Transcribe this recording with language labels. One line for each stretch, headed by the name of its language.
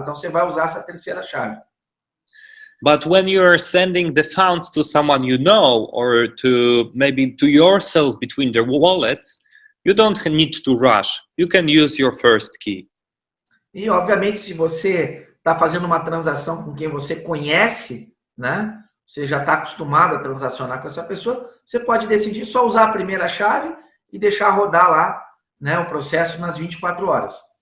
Portuguese: Então você vai usar essa terceira chave.
English: But when you're sending the funds to someone you know, or to maybe to yourself between their wallets, you don't need to rush. You can use your first key.
Portuguese: E, obviamente, se você está fazendo uma transação com quem você conhece, né? Você já está acostumado a transacionar com essa pessoa, você pode decidir só usar a primeira chave e deixar rodar lá, né, o processo nas 24 horas.